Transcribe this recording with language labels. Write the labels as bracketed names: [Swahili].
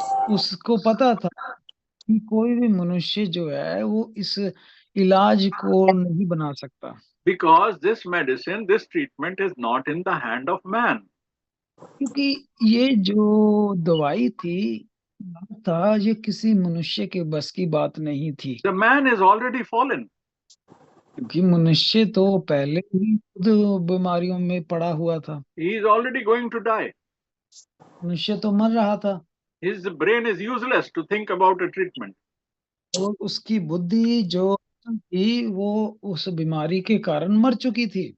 [Hindi] उसको पता था कि कोई भी मनुष्य जो है वो इस इलाज को नहीं बना सकता, [English] because this medicine, this treatment is not in the hand of man. [Hindi] क्योंकि ये जो दवाई थी, इलाज था, ये किसी मनुष्य के बस की बात नहीं थी, [English] The man is already fallen. [Hindi] क्योंकि मनुष्य तो पहले ही खुद बीमारियों में पड़ा हुआ था, [English] He is already going to die. [Hindi] मनुष्य तो मर रहा था [English] His brain is useless to think about a treatment. [Hindi] और उसकी बुद्धि जो थी वो उस बीमारी के कारण मर चुकी थी